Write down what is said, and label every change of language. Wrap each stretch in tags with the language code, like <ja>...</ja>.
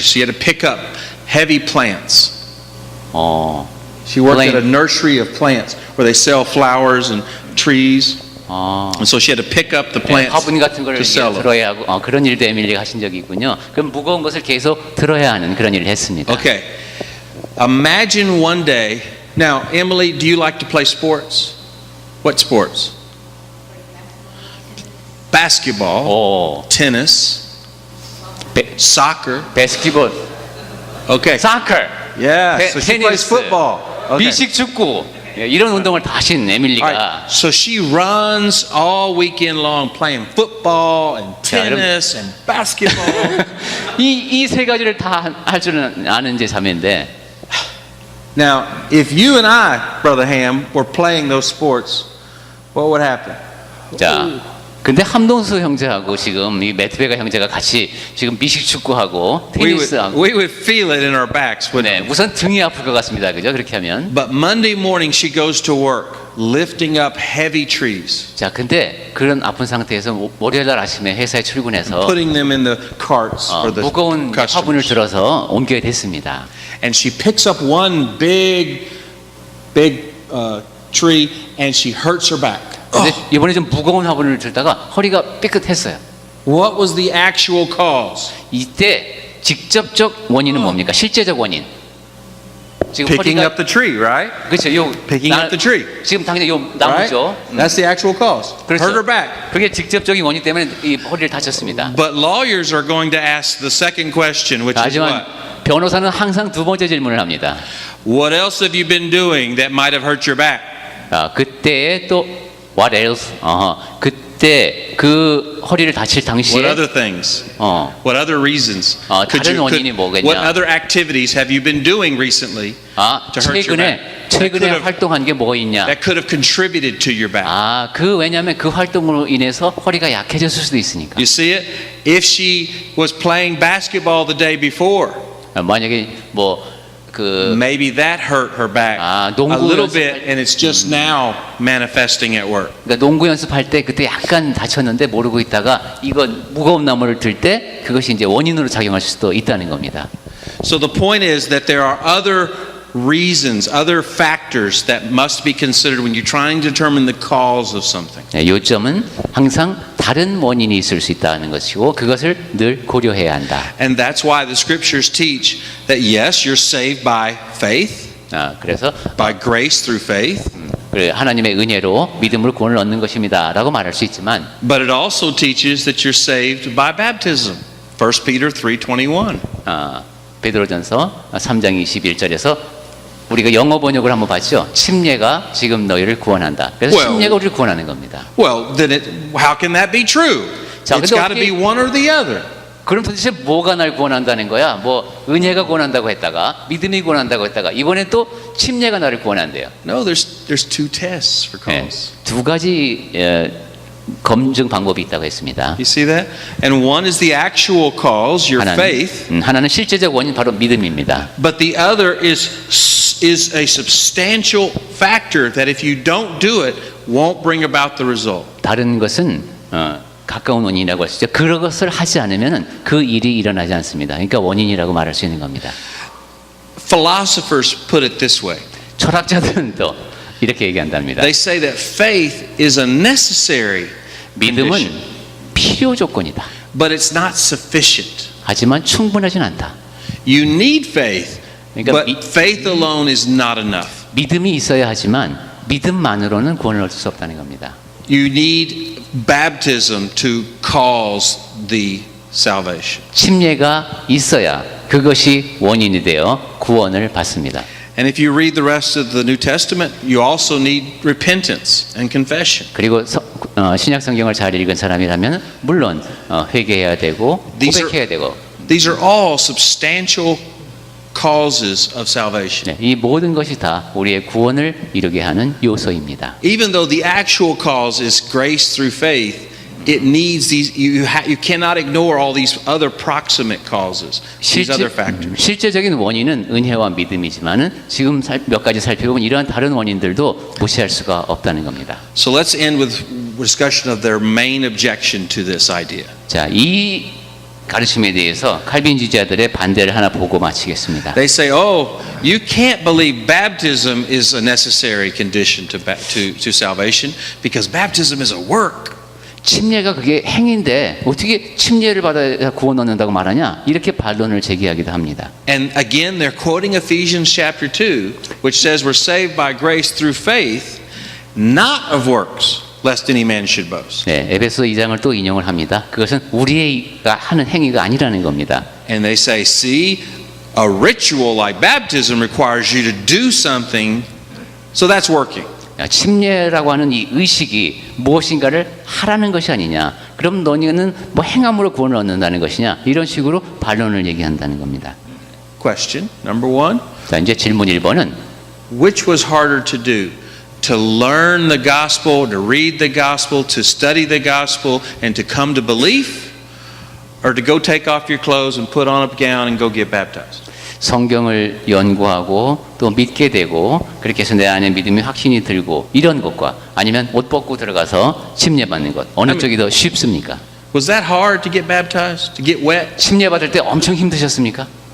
<en>So you had to pick up heavy plants. She worked at a nursery of plants where they sell flowers and trees. And so she had to pick up the</en> <ko>네,</ko> <en>plants</en> <ko>화분 같은 걸</ko> <en>to sell them.</en> <ko>들어야 하고 그런 일도 에밀리가 하신 적이 있군요. 그럼 무거운 것을 계속 들어야 하는 그런 일을 했습니다.</ko> <en>Okay. Imagine one day. Now, Emily, do you like to play sports? What sports? Basketball, tennis, soccer.</en> <ko>바스켓볼,</ko> <en>Okay.</en> <ko>사커,</ko> <en>Yeah. So she plays</en> <ko>테니스,</ko> <en>football. Okay.</en> <ko>미식 축구 이런 운동을 다 하신</ko> <en>All</en> <ko>에밀리가</ko> <en>right. So she runs all weekend long playing football and</en> <ko>자, 그럼-</ko> <en>tennis and basketball.</en> <ko>이 세 가지를 다 할 줄은 아는 제 자매인데</ko> <en>Now, if you and I, Brother Ham, were playing those sports, what would happen?</en> <ko>자. 근데 함동수 형제하고 지금 이 매트베가 형제가 같이 지금 미식 축구하고 테니스하고</ko> <en>We would feel it in our backs, wouldn't</en> <ko>네,</ko> <en>we?</en> <ko>우선 등이 아플 것 같습니다. 그죠? 그렇게 하면.</ko> <en>But Monday morning she goes to work, lifting up heavy trees,</en> <ko>자, 근데 그런 아픈 상태에서 월요일 날 아침에 회사에 출근해서</ko> <en>putting them in the carts for the</en> <ko>무거운 화분을</ko> <en>customers.</en> <ko>들어서 옮겨야 됐습니다.</ko> <en>And she picks up one big tree and she hurts her back.</en> <ko>근데 이번에 좀 무거운 화분을 들다가 허리가 삐끗했어요.</ko> <en>What was the actual cause?</en> <ko>이때 직접적 원인은 뭡니까? 실제적 원인. 지금</ko> <en>Picking</en> <ko>허리가</ko> <en>up the tree, right?</en> <ko>그렇죠. 요</ko> <en>Picking up the tree.</en> <ko>지금 당장 요</ko> <en>Right?</en> <ko>나무죠.</ko> <en>That's the actual cause.</en> <ko>그렇죠.</ko> <en>Hurt her back.</en> <ko>그게 직접적인 원인 때문에 이 허리를 다쳤습니다.</ko> <en>But lawyers are going to ask the second question, which is</en> <ko>하지만</ko> <en>what?</en> <ko>변호사는 항상 두 번째 질문을 합니다.</ko> <en>What else have you been doing that might have hurt your back?</en> <ko>그때 또</ko> <en>what else?</en> <ko>그때 그 허리를 다칠</ko> <en>What</en> <ko>당시에</ko> <en>other things? What other reasons?</en> <ko>다른 원인이 뭐겠냐?</ko> <en>What other activities have you been doing recently to hurt your back?</en> <ko>최근에 활동한 게 뭐 있냐?</ko> <en>That could have contributed to your back.</en> <ko>왜냐하면 그 활동으로 인해서 허리가 약해졌을 수도 있으니까.</ko> <en>You see it? If she was playing basketball the day before,</en> <ko>만약에</ko> <en>maybe that hurt her back a</en> <ko>농구</ko> <en>little</en> <ko>연습할-</ko> <en>bit, and it's just now manifesting at work.</en> <ko>그러니까 농구 연습할 때 그때 약간 다쳤는데 모르고 있다가 이거 무거운 나무를 들 때 그것이 이제 원인으로 작용할 수도 있다는 겁니다.</ko> <en>So the point is that there are other reasons, other factors that must be considered when you're trying to determine the cause of something.</en> <ko>요점은 항상 다른 원인이 있을 수 있다는 것이고 그것을 늘 고려해야 한다.</ko> <en>And that's why the scriptures teach that yes, you're saved by faith,</en> <ko>그래서</ko> <en>by grace through faith,</en> <ko>하나님의 은혜로 믿음으로 구원을 얻는 것입니다라고 말할 수 있지만</ko> <en>but it also teaches that you're saved by baptism. 1 Peter 3:21.</en> <ko>베드로전서 3장 21절에서 우리가 영어 번역을 한번 봤죠. 침례가 지금 너희를 구원한다. 그래서</ko> <en>Well-</en> <ko>침례가 우리를 구원하는 겁니다.</ko> <en>Well, then how can that be true?</en> <ko>자,</ko> <en>It's</en> <ko>근데</ko> <en>got to be one or the other.</en> <ko>그럼 도대체 뭐가 날 구원한다는 거야? 뭐 은혜가 구원한다고 했다가 믿음이 구원한다고 했다가 이번엔 또 침례가 나를 구원한대요.</ko> <en>No, there's two tests for</en> <ko>네,</ko> <en>cause.</en> <ko>두 가지 검증 방법이 있다고 했습니다.</ko> <en>You see that? And one is the actual cause, your faith,</en> <ko>하나는 실제적 원인 바로 믿음입니다.</ko> <en>but the other is a substantial factor that if you don't do it, won't bring about the result.</en> <ko>다른 것은 가까운 원인이라고 할 수 있죠. 그것을 하지 않으면 그 일이 일어나지 않습니다. 그러니까 원인이라고 말할 수 있는 겁니다.</ko> <en>Philosophers put it this way.</en> <ko>철학자들은 또 이렇게 얘기한답니다.</ko> <en>They say that faith is a necessary</en> <ko>믿음은</ko> <en>condition,</en> <ko>필요 조건이다.</ko> <en>but it's not sufficient.</en> <ko>하지만 충분하진 않다.</ko> <en>You need faith,</en> <ko>그러니까</ko> <en>but faith alone is not enough.</en> <ko>믿음이 있어야 하지만 믿음만으로는 구원을 얻을 수 없다는 겁니다.</ko> <en>You need baptism to cause the salvation.</en> <ko>침례가 있어야 그것이 원인이 되어 구원을 받습니다.</ko> <en>And if you read the rest of the New Testament, you also need repentance and confession.</en> <ko>그리고 신약 성경을 잘 읽은 사람이라면 물론 회개해야 되고 고백해야 되고</ko> <en>These are all substantial causes of salvation.</en> <ko>네, 이 모든 것이 다 우리의 구원을 이루게 하는 요소입니다.</ko> <en>Even though the actual cause is grace through faith, it needs these. You cannot ignore all these other proximate causes, these other factors.</en> <ko>실제적인 원인은 은혜와 믿음이지만은 지금 몇 가지 살펴보면 이러한 다른 원인들도 무시할 수가 없다는 겁니다.</ko> <en>So let's end with discussion of their main objection to this idea.</en> <ko>자, 이 가르침에 대해서 칼빈주의자들의 반대를 하나 보고 마치겠습니다.</ko> <en>They say, "Oh, you can't believe baptism is a necessary condition to salvation because baptism is a work."</en> <ko>침례가 그게 행인데 어떻게 침례를 받아야 구원 얻는다고 말하냐? 이렇게 반론을 제기하기도 합니다.</ko> <en>And again, they're quoting Ephesians chapter 2, which says we're saved by grace through faith, not of works, lest any man should boast.</en> <ko>네, 에베소 2장을 또 인용을 합니다. 그것은 우리가 하는 행위가 아니라는 겁니다.</ko> <en>And they say, see, a ritual like baptism requires you to do something, so that's working.</en> <ko>침례라고 하는 이 의식이 무엇인가를 하라는 것이 아니냐. 그럼 너희는 뭐 행함으로 구원을 얻는다는 것이냐. 이런 식으로 반론을 얘기한다는 겁니다.</ko> <en>Question number 1.</en> <ko>자, 이제 질문 1번은</ko> <en>Which was harder to do? To learn the gospel, to read the gospel, to study the gospel, and to come to belief? Or to go take off your clothes and put on a gown and go get baptized?</en> <ko>성경을 연구하고 또 믿게 되고 그렇게 해서 내 안에 믿음이 확신이 들고 이런 것과 아니면 옷 벗고 들어가서 침례 받는 것 어느 쪽이 더 쉽습니까?</ko> <en>Was that hard to get baptized, to get wet?</en> <ko>침례 받을 때 엄청 힘드셨습니까?</ko>